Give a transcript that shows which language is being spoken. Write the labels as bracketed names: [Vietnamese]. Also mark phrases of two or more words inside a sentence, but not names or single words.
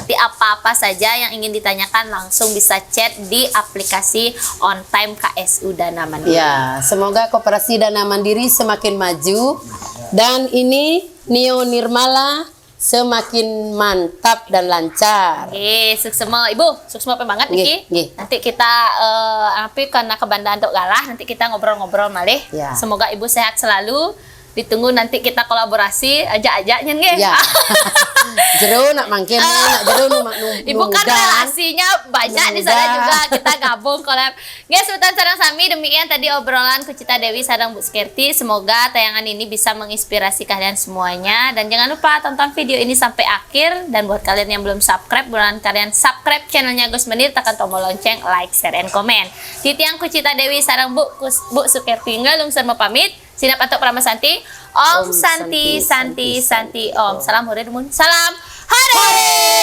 [Indonesian] Jadi apa-apa saja yang ingin ditanyakan langsung bisa chat di aplikasi On Time KSU Dana Mandiri. Ya, semoga Koperasi Dana Mandiri semakin maju dan ini Nio Nirmala semakin mantap dan lancar. Oke, suksema Ibu, suksema banget Nggih, Niki. nggih. Nanti kita karena kebandaan untuk galah, nanti kita ngobrol-ngobrol malih. Ya. Semoga Ibu sehat selalu. Ditunggu nanti kita kolaborasi ajak-ajaknya nggih. Ya. [Balinese] Jero nak mangke nak jero nu [Indonesian] Ibu kan relasinya banyak di sana juga, kita gabung collab. Guys, sultan sareng sami, demikian tadi obrolan Kucita Dewi sareng Bu Skerti. Semoga tayangan ini bisa menginspirasi kalian semuanya, dan jangan lupa tonton video ini sampai akhir. Dan buat kalian yang belum subscribe, buruan kalian subscribe channelnya Gus Menir, tekan tombol lonceng, [English] like, share, and comment. [Balinese] Titiang Kucita Dewi sareng Bu Skerti ngalung sareng pamit. [Sanskrit] Sinap atok Pramasanti. Om Santi Santi Santi Om. [Indonesian] Salam hore dumun. Salam hore.